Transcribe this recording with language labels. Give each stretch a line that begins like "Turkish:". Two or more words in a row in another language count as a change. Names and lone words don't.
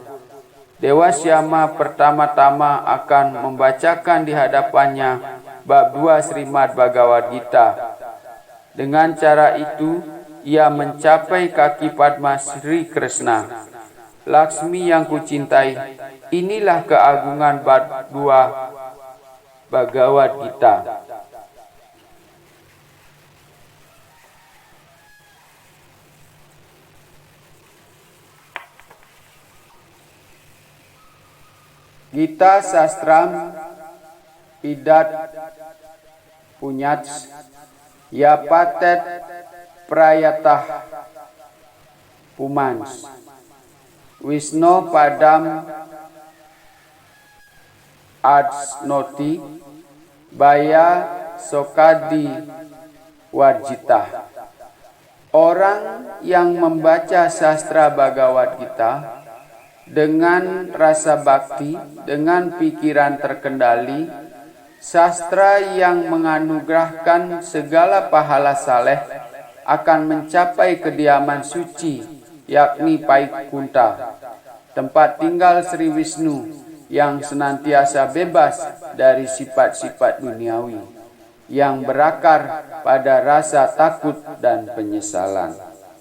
Indonesian: Dewa Syama pertama-tama akan membacakan di hadapannya bab 2 Srimad Bhagavad Gita. Dengan cara itu, ia mencapai kaki Padma Sri Krishna. Laksmi yang kucintai, inilah keagungan bab 2 Bhagavad Gita.
Sanskrit: गीता शास्त्रम् इदं पुण्यं यः पठेत् प्रयतः पुमान् विष्णोः पदम् अवाप्नोति भय शोकादि वर्जितः.
Indonesian: Orang yang membaca sastra Bhagavad Gita dengan rasa bakti, dengan pikiran terkendali, sastra yang menganugerahkan segala pahala saleh akan mencapai kediaman suci, yakni Vaikunta, tempat tinggal Sri Wisnu yang senantiasa bebas dari sifat-sifat duniawi, yang berakar pada rasa takut dan penyesalan.